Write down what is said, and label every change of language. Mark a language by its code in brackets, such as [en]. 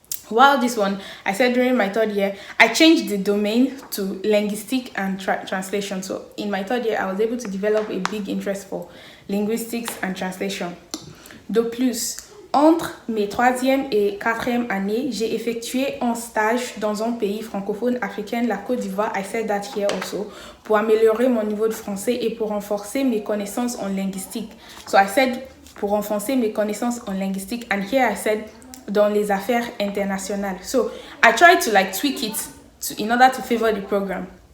[en] While this one, I said during my 3rd year, I changed the domain to linguistic and translation. So in my 3rd year, I was able to develop a big interest for linguistics and translation. [fr] De plus, entre mes 3e et 4e années, j'ai effectué un stage dans un pays francophone africain, la Côte d'Ivoire. [en] I said that here also, [fr] pour améliorer mon niveau de français et pour renforcer mes connaissances en linguistique. [en] So I said [fr] pour renforcer mes connaissances en linguistique, [en] and here I said [fr] dans les affaires internationales. [en] So I tried to like tweak it in order to favor the program.